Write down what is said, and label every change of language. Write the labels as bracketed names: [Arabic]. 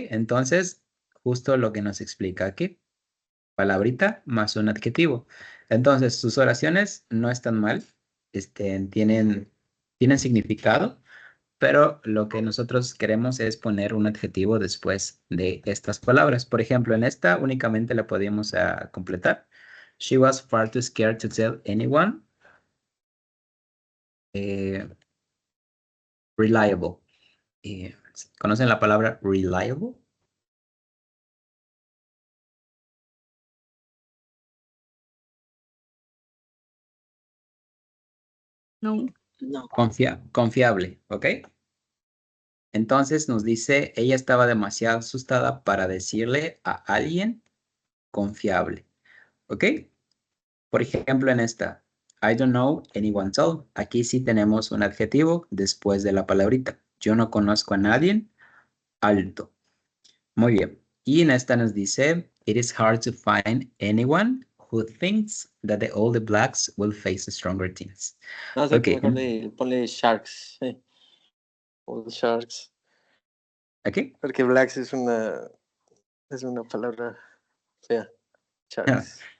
[Spanish] Entonces, justo lo que nos explica aquí. Palabrita más un adjetivo. Entonces, sus oraciones no están mal, tienen significado, pero lo que nosotros queremos es poner un adjetivo después de estas palabras. Por ejemplo, en esta únicamente la podíamos completar. [English] She was far too scared to tell anyone. Reliable. [Spanish] ¿Conocen la palabra reliable? No. no. Confiable, ¿ok? Entonces nos dice, ella estaba demasiado asustada para decirle a alguien confiable, ¿ok? Por ejemplo, en esta, [English] I don't know anyone tall. [Spanish] Aquí sí tenemos un adjetivo después de la palabrita. Yo no conozco a nadie alto. Muy bien. Y en esta nos dice, [English] it is hard to find anyone who thinks that all the blacks will face stronger teams. [Spanish] No sé, Ok. ponle Sharks. All Sharks. ¿Aquí? Porque Blacks es una palabra fea. Sharks.